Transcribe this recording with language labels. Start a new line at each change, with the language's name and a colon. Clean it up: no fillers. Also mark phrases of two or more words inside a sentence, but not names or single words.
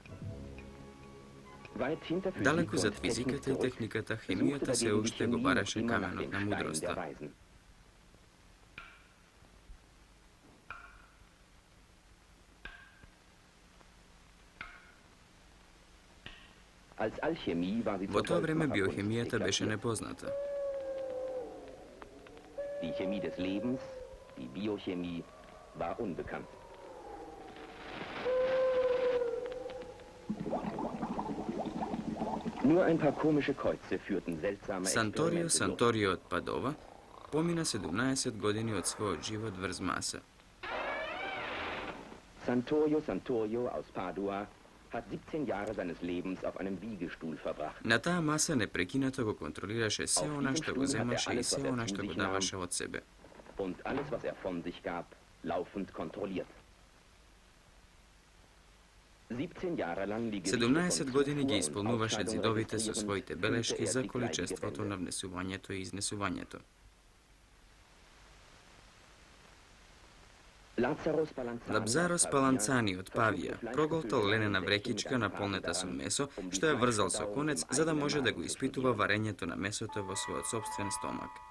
Macedonian: Далеку зад физиката и техниката, хемијата се уште го бараше каменот на мудроста. Во тоа време биохемијата беше непозната.
German: Die Chemie des Lebens, die Biochemie, war unbekannt. Nur ein paar komische Kreuze führten seltsame Санторио Experimente
Macedonian: Санторио од Падова помина 17 години од својот живот врз Маса.
German: Santorio aus Padua hat 17 Jahre seines Lebens auf einem Wiegestuhl verbracht.
Macedonian: На таа Маса непрекинато го контролираше се она што го земаше и се она што го даваше од себе.
German: Und alles, was er von sich gab, laufend kontrolliert.
Macedonian: 17 години ги исполнуваше зидовите со своите белешки за количеството на внесувањето и изнесувањето. Лапзарос Паланцани од Павија проголтал ленена врекичка наполнета со месо, што ја врзал со конец за да може да го испитува варењето на месото во својот собствен стомак.